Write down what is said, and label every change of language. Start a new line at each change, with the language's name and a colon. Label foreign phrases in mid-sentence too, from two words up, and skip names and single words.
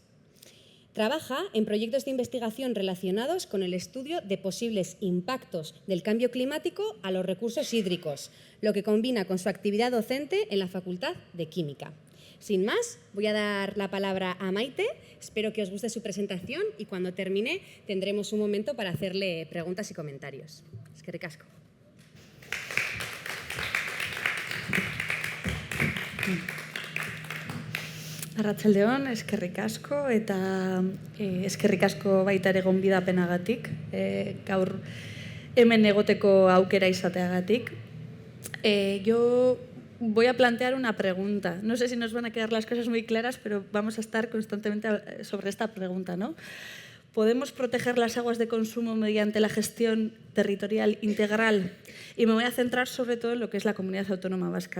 Spanish: Trabaja en proyectos de investigación relacionados con el estudio de posibles impactos del cambio climático a los recursos hídricos, lo que combina con su actividad docente en la Facultad de Química. Sin más, voy a dar la palabra a Maite. Espero que os guste su presentación y cuando termine tendremos un momento para hacerle preguntas y comentarios.
Basque: Eskerrik asko. Arratsaldeon, eskerrik asko eta eskerrik asko baita ere gonbidapenagatik, gaur hemen egoteko aukera izateagatik.
Spanish: Yo voy a plantear una pregunta. No sé si nos van a quedar las cosas muy claras, pero vamos a estar constantemente sobre esta pregunta, ¿no? ¿Podemos proteger las aguas de consumo mediante la gestión territorial integral? Y me voy a centrar sobre todo en lo que es la Comunidad Autónoma Vasca.